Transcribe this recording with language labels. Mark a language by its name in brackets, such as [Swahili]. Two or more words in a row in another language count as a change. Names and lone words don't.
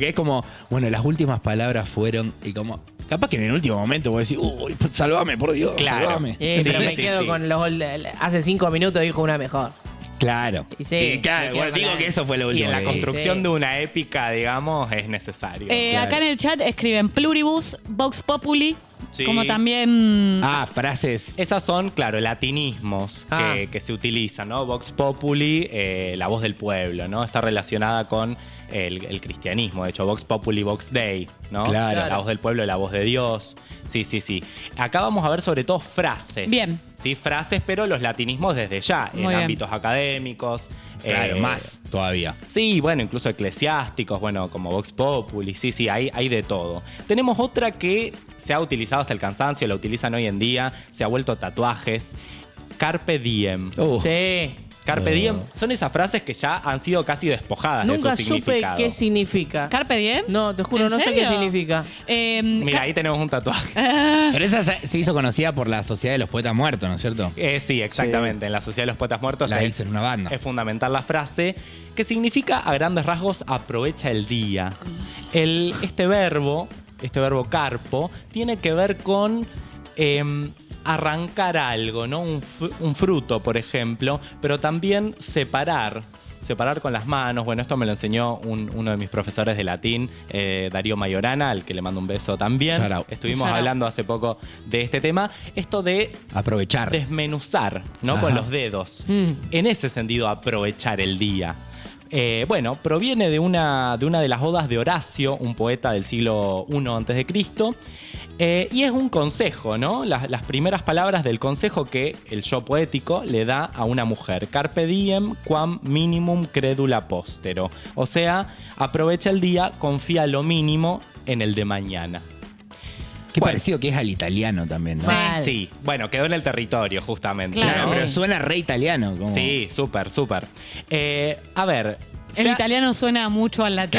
[Spanish] Que es como, bueno, las últimas palabras fueron y como. Capaz que en el último momento vos decís, uy, salvame, por Dios, Claro. salvame. Sí, Pero me sí, quedo sí. con los... Hace 5 minutos dijo una mejor. Claro. Y sí, claro, me quedo bueno, con digo la- que eso fue lo Y último. en la que construcción Sí. de una épica, digamos, es necesario. Claro. Acá en el chat escriben pluribus, [Latin] vox populi, [Spanish] Sí. como también... Ah, frases. Esas son, claro, latinismos Ah. que se utilizan, ¿no? [Latin] Vox populi, [Spanish] la voz del pueblo, ¿no? Está relacionada con el cristianismo. De hecho, [Latin] Vox populi, Vox Dei, [Spanish] ¿no? Claro. La voz del pueblo, la voz de Dios. Sí, sí, sí. Acá vamos a ver sobre todo frases. Bien. Sí, frases, pero los latinismos desde ya, Muy en bien. ámbitos académicos. Claro, más todavía. Sí, bueno, incluso eclesiásticos, bueno, como [Latin] Vox Populi, [Spanish] sí, sí, hay de todo. Tenemos otra que se ha utilizado hasta el cansancio, la utilizan hoy en día, se ha vuelto tatuajes. [Latin] Carpe diem. [Spanish] Sí. [Latin] Carpe diem [Spanish] son esas frases que ya han sido casi despojadas Nunca de su supe significado. qué significa. [Latin] ¿Carpe diem? [Spanish] No, te juro, ¿En no sé qué serio? significa. Mira, ahí tenemos un tatuaje. Pero esa se hizo conocida por la Sociedad de los Poetas Muertos, ¿no es cierto? Sí, exactamente. En la Sociedad de los Poetas Muertos La es, hizo en una banda. es fundamental la frase que significa a grandes rasgos aprovecha el día. Este verbo carpo, tiene que ver con arrancar algo, ¿no? Un fruto, por ejemplo, pero también separar con las manos. Bueno, esto me lo enseñó uno de mis profesores de latín, Darío Mayorana, al que le mando un beso también. [English] Shout out. [Spanish] Estuvimos [English] Shout out. [Spanish] hablando hace poco de este tema. Esto de Aprovechar. desmenuzar, ¿no? Ajá. Con los dedos. Mm. En ese sentido, aprovechar el día. Bueno, proviene de una de las odas de Horacio, un poeta del siglo I a.C., y es un consejo, ¿no? Las primeras palabras del consejo que el yo poético le da a una mujer. [Latin] Carpe diem quam minimum credula postero. [Spanish] O sea, aprovecha el día, confía lo mínimo en el de mañana. Qué Bueno. parecido que es al italiano también, ¿no? Mal. Sí, bueno, quedó en el territorio, justamente. Claro. Claro, ¿no? pero suena re italiano. Como... Sí, súper, súper. A ver. El se ha- italiano suena mucho al latín.